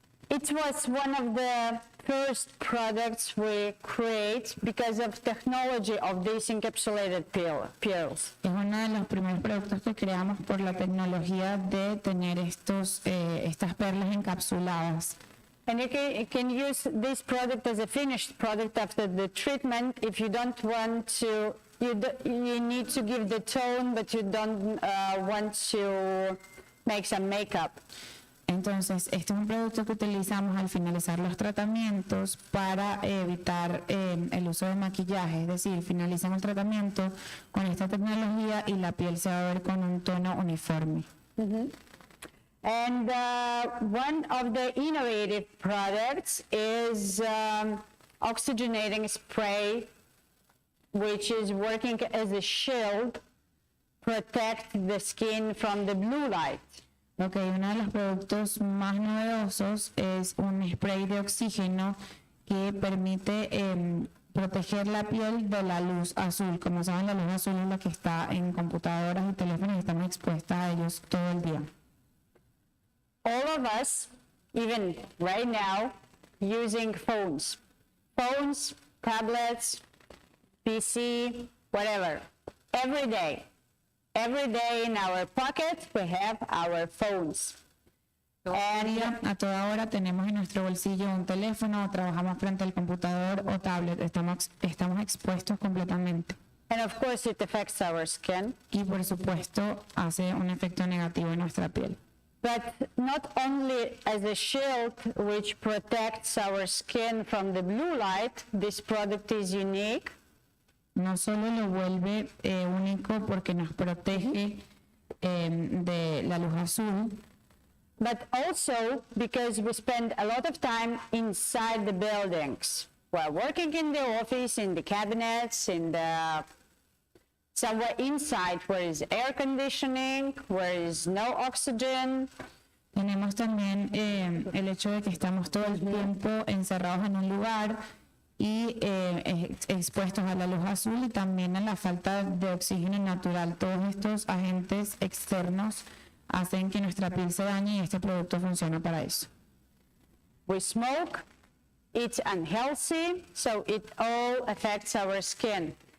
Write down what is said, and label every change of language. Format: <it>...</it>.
<en>It was one of the first products we create because of technology of these encapsulated peels.</en> <es>Es uno de los primeros productos que creamos por la tecnología de tener estas perlas encapsuladas.</es> <en>And you can use this product as a finished product after the treatment if you don't want to, you need to give the tone, but you don't want to make some makeup.</en> <es>Entonces, este es un producto que utilizamos al finalizar los tratamientos para evitar el uso de maquillaje, es decir, finalizan el tratamiento con esta tecnología y la piel se va a ver con un tono uniforme.</es> <en>And one of the innovative products is oxygenating spray, which is working as a shield, protect the skin from the blue light.</en> <es>Uno de los productos más novedosos es un spray de oxígeno que permite proteger la piel de la luz azul. Como saben, la luz azul es la que está en computadoras y teléfonos y estamos expuestas a ellos todo el día.</es> <en>All of us, even right now, using phones, tablets, PC, whatever, every day in our pocket we have our phones.</en> <es>A toda hora tenemos en nuestro bolsillo un teléfono, trabajamos frente al computador o tablet, estamos expuestos completamente.</es> <en>And of course it affects our skin.</en> <es>Y por supuesto hace un efecto negativo en nuestra piel.</es> <en>But not only as a shield which protects our skin from the blue light, this product is unique.</en> <es>No solo lo vuelve único porque nos protege de la luz azul,</es> <en>but also because we spend a lot of time inside the buildings. We're working in the office, in the cabinets, somewhere inside where is air conditioning, where is no oxygen.</en> <es>Tenemos también el hecho de que estamos todo el tiempo encerrados en un lugar y expuestos a la luz azul y también a la falta de oxígeno natural. Todos estos agentes externos hacen que nuestra piel se dañe y este producto funciona para eso.</es> <en>We smoke, it's unhealthy, so it all affects our skin.</en>